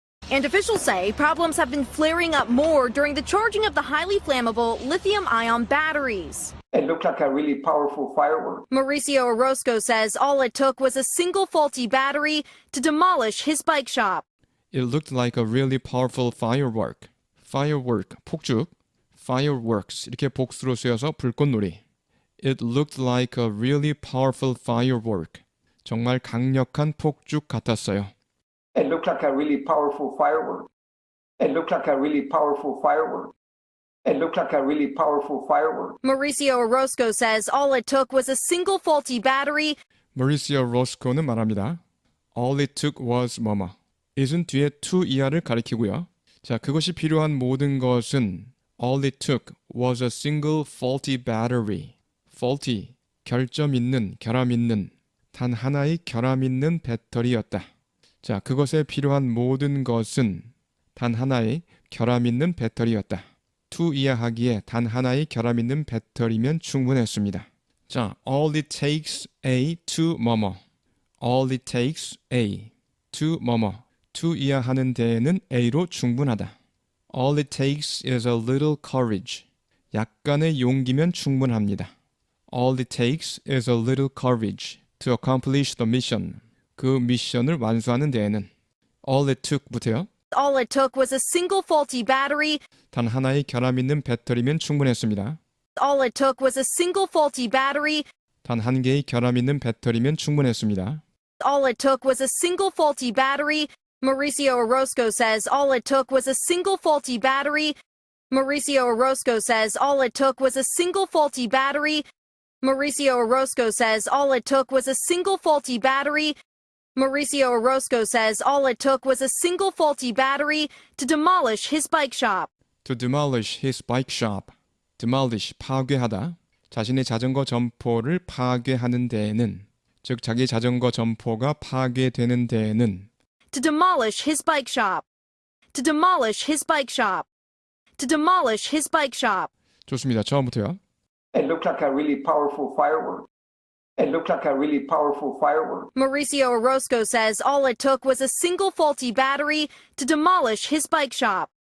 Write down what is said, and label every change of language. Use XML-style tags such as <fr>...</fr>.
<en>And officials say problems have been flaring up more during the charging of the highly flammable lithium-ion batteries. It looked like a really powerful firework. Mauricio Orozco says all it took was a single faulty battery to demolish his bike shop. It looked like a really powerful firework. Firework, 폭죽.</en> <ko>Fireworks, 이렇게 복수로 쓰여서 불꽃놀이.</ko> <en>It looked like a really powerful firework.</en> <ko>정말 강력한 폭죽 같았어요.</ko> <en>It looked like a really powerful firework. It looked like a really powerful firework. It looked like a really powerful firework. Mauricio Orozco says all it took was a single faulty battery. Mauricio Orozco는</en> <ko>말합니다.</ko> <en>All it took was 뭐뭐.</en> <ko>it은 뒤에 to 이하를 가리키고요. 자, 그것이 필요한 모든 것은</ko> <en>all it took was a single faulty battery.</en> <ko>faulty, 결점 있는, 결함 있는, 단 하나의 결함 있는 배터리였다. 자, 그것에 필요한 모든 것은 단 하나의 결함 있는 배터리였다. to 이해하기에 단 하나의 결함 있는 배터리면 충분했습니다.</ko> <en>자, all it takes A to 뭐뭐. all it takes A to 뭐뭐.</en> <ko>to 이해하는 데에는 A로 충분하다.</ko> <en>all it takes is a little courage.</en> <ko>약간의 용기면 충분합니다.</ko> <en>all it takes is a little courage to accomplish the mission.</en> <ko>그 미션을 완수하는 데에는</ko> <en>all it took</en> <ko>부터요.</ko> <en>All it took was a single faulty battery.</en> <ko>단 하나의 결함 있는 배터리면 충분했습니다.</ko> <en>All it took was a single faulty battery.</en> <ko>단 한 개의 결함 있는 배터리면 충분했습니다.</ko> <en>All it took was a single faulty battery. Mauricio Orozco says all it took was a single faulty battery. Mauricio Orozco says all it took was a single faulty battery. Mauricio Orozco says all it took was a single faulty battery. Mauricio Orozco says all it took was a single faulty battery to demolish his bike shop. To demolish his bike shop. demolish, 파괴하다.</en> <ko>자신의 자전거 점포를 파괴하는 데에는, 즉 자기 자전거 점포가 파괴되는 데에는</ko> <en>To demolish his bike shop. To demolish his bike shop. To demolish his bike shop.</en> <ko>좋습니다. 처음부터요.</ko> <en>It looked like a really powerful firework. It looked like a really powerful firework. Mauricio Orozco says all it took was a single faulty battery to demolish his bike shop.</en>